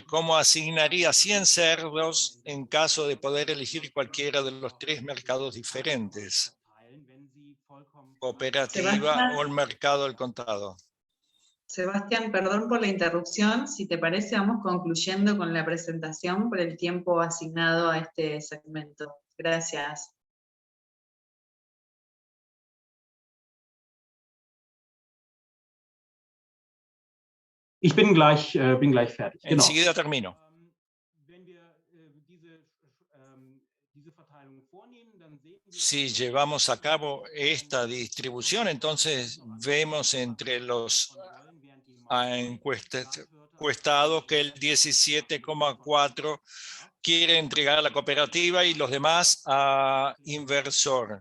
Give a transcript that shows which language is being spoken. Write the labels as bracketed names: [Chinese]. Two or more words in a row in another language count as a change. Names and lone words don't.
[Spanish] ¿Cómo asignaría 100 cerdos en caso de poder elegir cualquiera de los 3 mercados diferentes? Cooperativa o el mercado al contado. Sebastián, perdón por la interrupción. Si te parece, vamos concluyendo con la presentación por el tiempo asignado a este segmento. Gracias. [German] Ich bin gleich fertig. Genau. [Spanish] Enseguida termino. Si llevamos a cabo esta distribución, entonces vemos entre los encuestados que el 17,4 quiere entregar a la cooperativa y los demás a inversor.